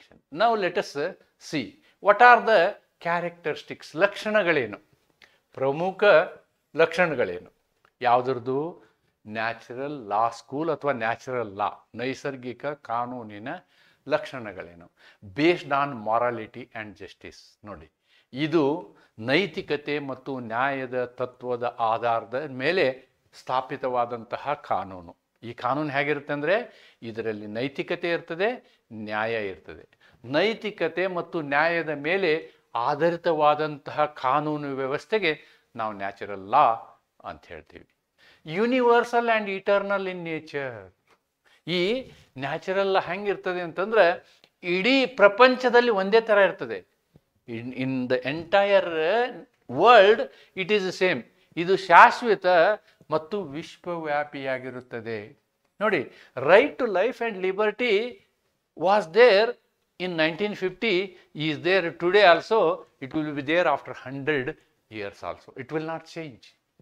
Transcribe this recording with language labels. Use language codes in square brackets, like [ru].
[en] Now let us see what are the characteristics. [kn] ಲಕ್ಷಣಗಳೇನು, ಪ್ರಮುಖ ಲಕ್ಷಣಗಳೇನು ಯಾವುದ್ರದ್ದು? ನ್ಯಾಚುರಲ್ ಲಾ ಸ್ಕೂಲ್ ಅಥವಾ ನ್ಯಾಚುರಲ್ ಲಾ, ನೈಸರ್ಗಿಕ ಕಾನೂನಿನ ಲಕ್ಷಣಗಳೇನು? [en] Based on morality and justice. [kn] ನೋಡಿ, ಇದು ನೈತಿಕತೆ ಮತ್ತು ನ್ಯಾಯದ ತತ್ವದ ಆಧಾರದ ಮೇಲೆ ಸ್ಥಾಪಿತವಾದಂತಹ ಕಾನೂನು. ಈ ಕಾನೂನು ಹೇಗಿರುತ್ತೆ ಅಂದರೆ, ಇದರಲ್ಲಿ ನೈತಿಕತೆ ಇರ್ತದೆ, ನ್ಯಾಯ ಇರ್ತದೆ. ನೈತಿಕತೆ ಮತ್ತು ನ್ಯಾಯದ ಮೇಲೆ ಆಧಾರಿತವಾದಂತಹ ಕಾನೂನು ವ್ಯವಸ್ಥೆಗೆ ನಾವು ನ್ಯಾಚುರಲ್ ಲಾ ಅಂತ ಹೇಳ್ತೀವಿ. [en] Universal and eternal in nature. [kn] ಈ ನ್ಯಾಚುರಲ್ ಲಾ ಹೆಂಗಿರ್ತದೆ ಅಂತಂದ್ರೆ, ಇಡೀ ಪ್ರಪಂಚದಲ್ಲಿ ಒಂದೇ ಥರ ಇರ್ತದೆ. [en] In the entire world it is the same. [kn] ಇದು ಶಾಶ್ವತ ಮತ್ತು ವಿಶ್ವವ್ಯಾಪಿಯಾಗಿರುತ್ತದೆ. [en] ನೋಡಿ, right to life and liberty was there in 1950, is there today also, it will be there after 100 years also. It will not change.